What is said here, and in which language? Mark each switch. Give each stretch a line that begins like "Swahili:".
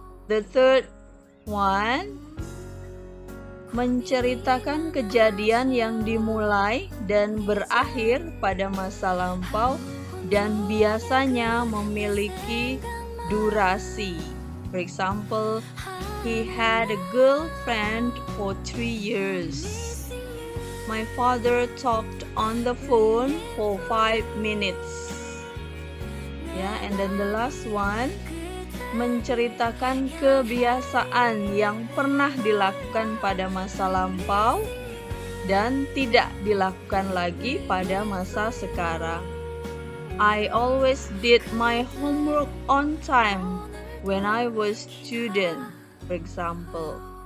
English: The third one,
Indonesian: menceritakan kejadian yang dimulai dan berakhir pada masa lampau dan biasanya memiliki durasi.
English: For example, he had a girlfriend for 3 years. My father talked on the phone for 5 minutes. And then the last one,
Indonesian: menceritakan kebiasaan yang pernah dilakukan pada masa lampau dan tidak dilakukan lagi pada masa sekarang.
English: I always did my homework on time when I was student, for example.